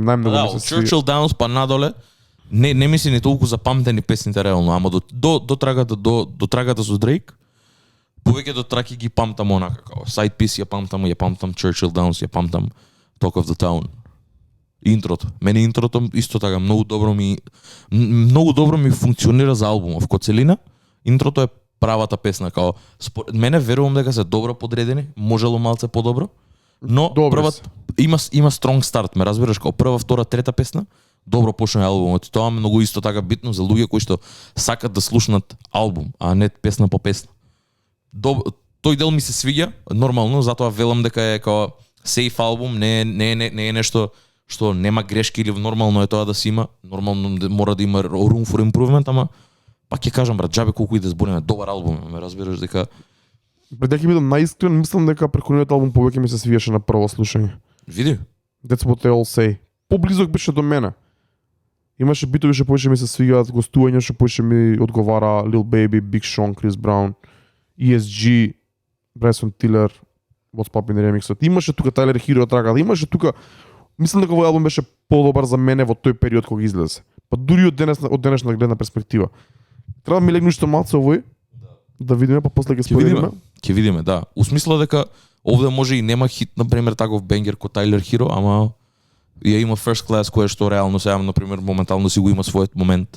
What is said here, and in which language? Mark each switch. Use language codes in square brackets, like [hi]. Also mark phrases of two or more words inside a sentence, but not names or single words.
[mk] од Churchill Downs па надоле, не ми се ни толку запамтени песните реално, ама до трагата со Дрейк, повеќето траки ги памтам онака, као Side Piece ја памтам Churchill Downs, ја памтам Talk of the Town. Интрото. Мене интрото исто така многу добро ми функционира за албумов. Ко целина, интрото е правата песна, као според мене верувам дека се добро подредени, можело малце подобро, но има [en] strong start, [mk] ме разбираш, као прва, втора, трета песна, добро почна албумот. Тоа е многу исто така битно за луѓе кои што сакат да слушнат албум, а не песна по песна. Тој дел ми се свиѓа, нормално, затоа велам дека е као сейф албум, не е нешто што нема грешки или нормално е тоа да се има, нормално мора да има [en] room for improvement, [mk] ама пак ќе кажам, брат, џабе колку и да збориме, добар албум, ме разбираш дека Пред дека бидам најискрен, мислам дека преку неговиот албум повеќе ми се свиеше на прво слушање. види. [en] That's what they all say. [mk] Поблизок беше до мене. Имаше битови што повеќе ми се свигаат, гостувања што повеќе ми одговара, Lil Baby, Big Sean, Chris Brown, ESG, Bryson Tiller, What's Poppin' ремиксот. Имаше тука Tyler Hero траката, имаше тука. Мислам дека овој албум беше подобар за мене во тој период кога излезе. Па дури од денешна гледна перспектива. Треба да ми легне што малце овој. Да видиме, па после ќе споделиме. Ќе видиме, да. У смисла дека овде може и нема хит, на пример, таков бенгер ко Tyler Hero, ама ја има First Class кое што реално сега, на пример, моментално си го има својот момент.